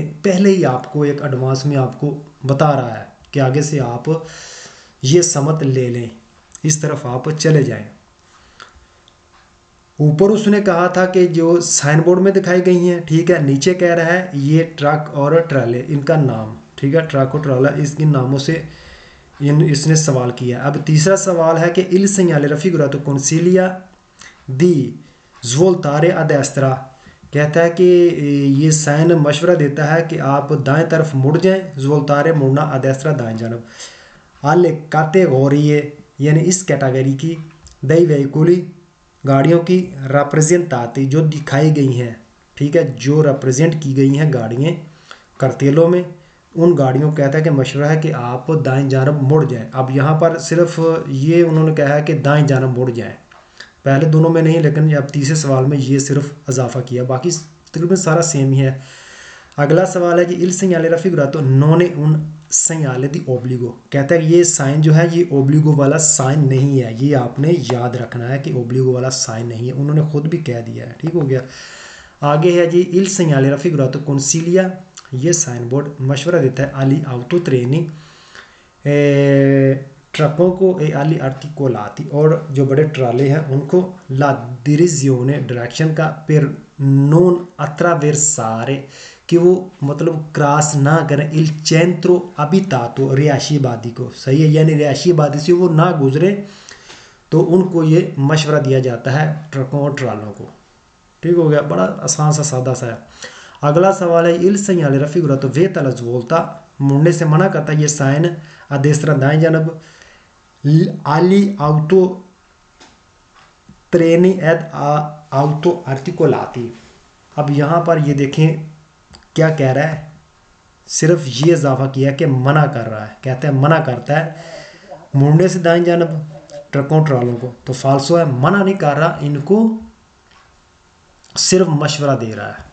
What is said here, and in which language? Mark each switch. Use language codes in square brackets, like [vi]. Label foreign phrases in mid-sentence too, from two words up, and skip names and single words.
[ur] پہلے ہی آپ کو ایک ایڈوانس میں آپ کو بتا رہا ہے کہ آگے سے آپ یہ سمت لے لیں، اس طرف آپ چلے جائیں. اوپر اس نے کہا تھا کہ جو سائن بورڈ میں دکھائی گئی ہیں، ٹھیک ہے، نیچے کہہ رہا ہے یہ ٹرک اور ٹرالے، ان کا نام، ٹھیک ہے، ٹرک اور ٹرالا، اس کے ناموں سے اس نے سوال کیا. اب تیسرا سوال ہے کہ [it] il segnale raffigurato consiglia di svoltare a destra, [ur] کہتا ہے کہ یہ سائن مشورہ دیتا ہے کہ آپ دائیں طرف مڑ جائیں، svoltare مڑنا a destra دائیں جانب. [it] alle categorie [ur] یعنی اس کیٹیگری کی, [it] dei veicoli [ur] گاڑیوں کی، rappresentati جو دکھائی گئی ہیں، ٹھیک ہے، جو ریپریزنٹ کی گئی ہیں گاڑیاں cartelli میں، ان گاڑیوں کو کہتا ہے کہ مشورہ ہے کہ آپ دائیں جانب مڑ جائیں. اب یہاں پر صرف یہ انہوں نے کہا ہے کہ دائیں جانب مڑ جائیں، پہلے دونوں میں نہیں، لیکن اب تیسرے سوال میں یہ صرف اضافہ کیا، باقی تقریباً سارا سیم ہی ہے. اگلا سوال ہے کہ [it] il segnale raffigurato non è un segnale di obbligo. [ur] کہتا ہے کہ یہ سائن جو ہے یہ obbligo والا سائن نہیں ہے، یہ آپ نے یاد رکھنا ہے کہ obbligo والا سائن نہیں ہے، انہوں نے خود بھی کہہ دیا ہے. ٹھیک ہو گیا. آگے ہے جی [it] il segnale raffigurato consiglia, [ur] یہ سائن بورڈ مشورہ دیتا ہے [it] agli autotreni [ur] ٹرکوں کو [it] agli articolati, [ur] اور جو بڑے ٹرالے ہیں ان کو [it] la direzione [ur] ڈائریکشن کا, [it] per non attraversare [ur] کہ وہ مطلب کراس نہ کریں, [it] il centro abitato [ur] رہائشی آبادی کو، صحیح ہے، یعنی رہائشی آبادی سے وہ نہ گزرے، تو ان کو یہ مشورہ دیا جاتا ہے ٹرکوں اور ٹرالوں کو. ٹھیک ہو گیا، بڑا آسان سا سادہ سا ہے. اگلا سوال ہے [it] il segnale raffigurato vieta la svolta, [ur] مڑنے سے منع کرتا ہے یہ سائن a destra دائیں جانب, [it] agli autotreni ed autoarticolati. [ur] اب یہاں پر یہ دیکھیں کیا کہہ رہا ہے، صرف یہ اضافہ کیا کہ منع کر رہا ہے، کہتا ہے منع کرتا ہے مڑنے سے دائیں جانب ٹرکوں ٹرالوں کو، تو falso ہے، منع نہیں کر رہا، ان کو صرف مشورہ دے رہا ہے.